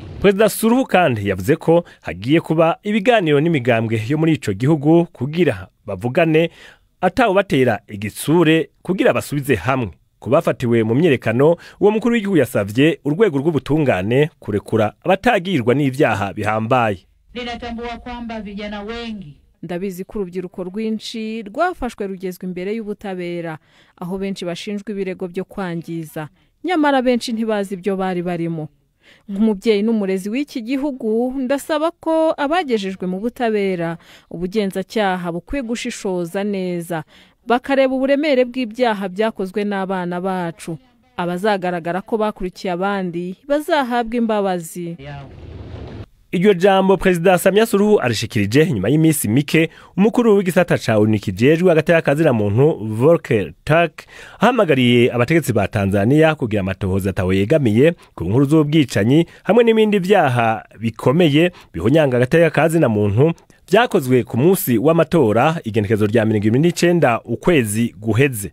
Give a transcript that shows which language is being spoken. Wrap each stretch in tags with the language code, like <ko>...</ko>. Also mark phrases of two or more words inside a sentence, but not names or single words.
<rn>Perezida Suluhu kandi yavuze ko hagiye kuba ibiganiro n'imigambwe yo muri ico gihugu kugira bavugane atawo batera igitsure kugira basubize hamwe. Kubafatiwe mu myerekano, uwo mukuru w'igihugu yasavye urwego rw'ubutungane kurekura abatagirwa n'ivyaha bihambaye.</rn> <sw>Ninatambua kwamba vijana wengi,</sw> <rw>ndabizi ko urubyiruko rwinshi rwafashwe rugezwe imbere y'ubutabera, aho benshi bashinjwa ibirego byo kwangiza, nyamara benshi ntibazi ibyo bari barimo. Nk'umubyeyi n'umurezi w'iki gihugu ndasaba ko abagejejwe mu butabera ubugenzacyaha bukwiye gushishoza neza, bakareba uburemere bw'ibyaha byakozwe n'abana bacu. Abazagaragara ko bakurikiye abandi bazahabwa imbabazi.</rw> <rn>Iryo jambo Perezida Samia Suluhu arishikirije nyuma y'imisi mike umukuru w'igisata ca ONU kijejwe agateka kazira muntu Volker Turk ahamagariye abategetsi ba Tanzania kugira amatohoza atawegamiye ku nkuru z'ubwicanyi hamwe n'ibindi vyaha bikomeye bihonyanga agateka kazina muntu vyakozwe ku munsi w'amatora igenekezo rya 2019 ukwezi guheze.</rn>